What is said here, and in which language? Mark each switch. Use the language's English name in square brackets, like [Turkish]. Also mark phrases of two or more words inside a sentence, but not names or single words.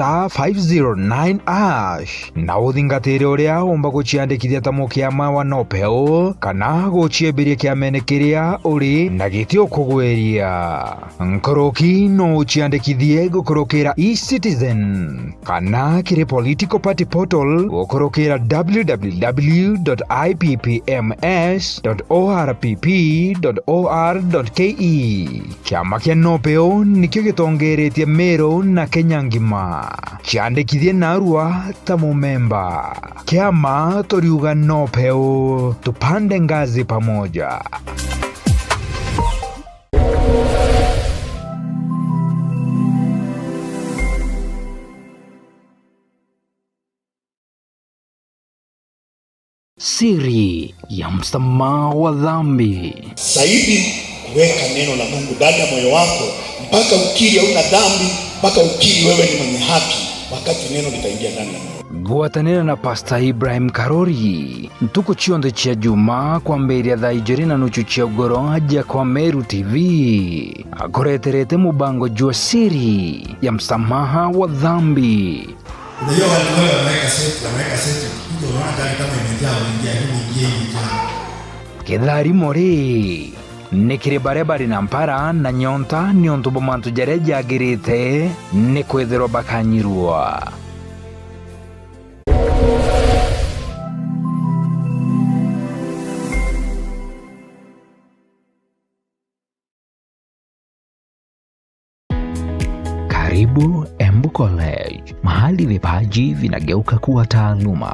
[Meru] *509# na uthingatire uria umba guchiandikithia ta mukiama wa nopeo kana guchiembiria kiamene kiria uri na gitio kugweria nkoroki no uchiandikithie gukorokera eCitizen kana kiri [English] political party portal [Meru] gukorokera www.ipps.orpp.or.ke kiama kia nopeo nikio gitongeretie Meru na Kenya ngima chiandikithie narua ta mumemba kiama toriuga nopeo [Swahili] tupande ngazi pamoja. Siri ya msamaha wa dhambi. Zaidi kuweka neno la Mungu ndani ya moyo wako mpaka ukiri hauna dhambi, mpaka ukiri wewe ni mwenye haki, wakati neno litaingia ndani ya moyo. [Meru] Guatanira na Pastor Ibrahim Karori ntuku chionde chia juma kwa mberi ya dhaijeri na nuchu chia ugoro aja kwa Meru TV akoreterete mubango jua [Swahili] siri ya msamaha wa dhambi. Unajua watu wameweka seti kuja unaona gari kama imejaa unaingia hivi ingia. [Meru] Kithari mori nikiri barebari na mpara na nyonta ni ontubo mantu jareja agirite ni kwithirwo bakanyirwa. [Swahili] Karibu Embu College, mahali vipaji vinageuka kuwa taaluma.